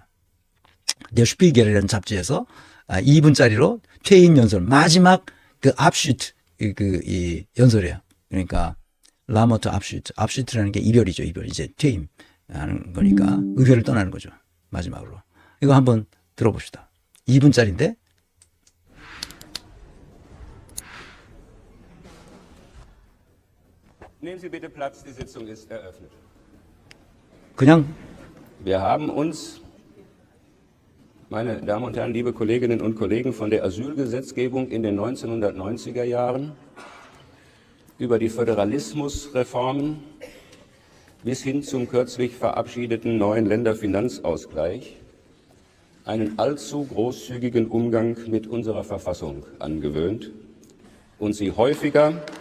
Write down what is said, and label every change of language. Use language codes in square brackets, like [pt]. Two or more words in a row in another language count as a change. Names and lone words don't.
[ko] Der Spiegel이라는 잡지에서 2분짜리로 퇴임 연설, 마지막 그 압슈트, 이 연설이에요. 그러니까 라모트 압슈트, 압슈트라는 게 이별이죠. 이별. 이제 퇴임하는 거니까 의회를 떠나는 거죠. 마지막으로. 이거 한번 들어봅시다. 2분짜리인데 [de] Nehmen Sie bitte Platz, die Sitzung ist eröffnet. [ko] 그냥 [de] Wir haben uns, meine Damen und Herren, liebe Kolleginnen und Kollegen, von der Asylgesetzgebung in den 1990er Jahren über die Föderalismusreformen bis hin zum kürzlich verabschiedeten neuen Länderfinanzausgleich einen allzu großzügigen Umgang mit unserer Verfassung angewöhnt und sie häufiger